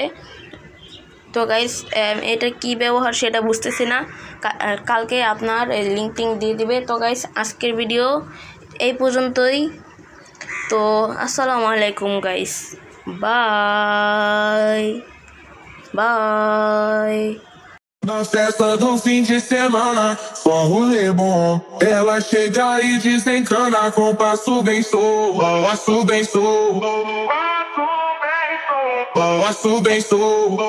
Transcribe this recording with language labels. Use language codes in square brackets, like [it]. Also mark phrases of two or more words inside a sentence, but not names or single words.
[bn] তো গাইস এটা কি ব্যবহার সেটা বুঝতেছি না, কালকে আপনার লিঙ্ক টিঙ্ক দিয়ে দিবে। তো গাইস আজকের ভিডিও এই পর্যন্তই। তো [ar] السلام عليكم [bn] গাইস, [en] bye bye. [pt] Na festa do fim de semana, só rolê bom. Ela chega e desencana com passo bem solto. Passo bem solto. Passo bem solto.